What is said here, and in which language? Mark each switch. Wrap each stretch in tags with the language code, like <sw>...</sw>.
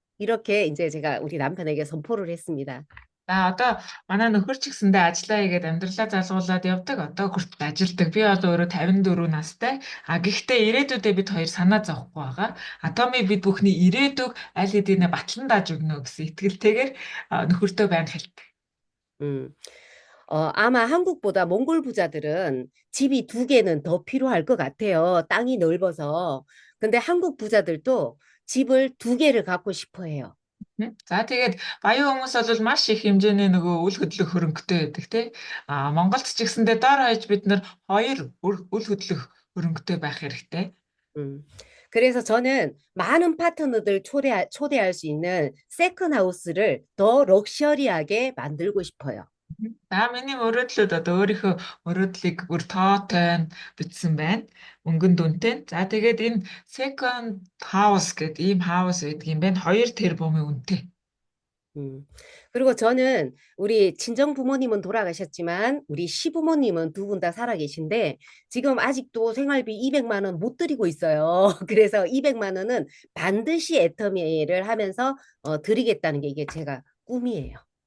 <ko>이렇게 이제 제가 우리 남편에게 선포를 했습니다.</ko> <mn>За одоо манай нөхөр ч гэсэндээ ажиллаа хийгээд амьдралаа залгуулад явдаг. Одоо хүртэл ажилдаг. Би бол өөрөө 54 настай. Гэхдээ ирээдүйдээ бид хоёр санаа зовхгүй байгаа. Атоми бид бүхний ирээдүг аль хэдийнэ батлан дааж өгнө гэсэн итгэлтэйгээр нөхөртөө байнга хэлдэг.</mn> <ko>아마 한국보다 몽골 부자들은 집이 2개는 더 필요할 것 같아요. 땅이 넓어서. 근데 한국 부자들도 집을 2개를 갖고 싶어 해요.</ko> <mn>За тэгээд баян хүмүүс бол маш их хэмжээний нөгөө үл хөдлөх хөрөнгөтэй байдаг тий. Монголд ч гэсэндээ доор хаяж бид нар 2 үл хөдлөх хөрөнгөтэй байх хэрэгтэй.</mn> <ko>그래서 저는 많은 파트너들 초대할 수 있는 세컨하우스를 더 럭셔리하게 만들고 싶어요.</ko> <mn>За миний мөрөөдлүүд одоо өөрийнхөө мөрөөдлийг бүр тоотой бичсэн байна. Мөнгөн дүнтэй. За тэгээд энэ</mn> <en>second house</en> <mn>гэдэг ийм хаус байдаг юм байна. 2 тэрбумын үнэтэй.</mn> <ko>그리고 저는 우리 친정 부모님은 돌아가셨지만 우리 시부모님은 2분 다 살아계신데 지금 아직도 생활비 200만 원 못 드리고 있어요. 그래서 200만 원은 반드시 애터미를 하면서 드리겠다는 게 이게 제가 꿈이에요.</ko>